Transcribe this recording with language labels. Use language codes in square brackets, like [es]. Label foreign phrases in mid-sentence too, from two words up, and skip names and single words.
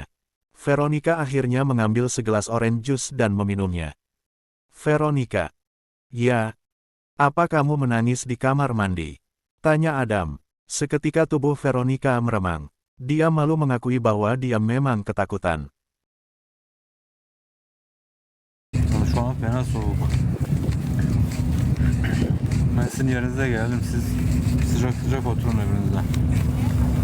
[id] Veronica akhirnya mengambil segelas [en] orange juice [id] dan meminumnya. Veronica. Ya. Apa kamu menangis di kamar mandi? Tanya Adam. Seketika tubuh Veronica meremang. Dia malu mengakui bahwa dia memang ketakutan. [tr] Şu an fena soğuk. Ben sizin yerinize geldim. Siz sıcak sıcak oturun evinizde.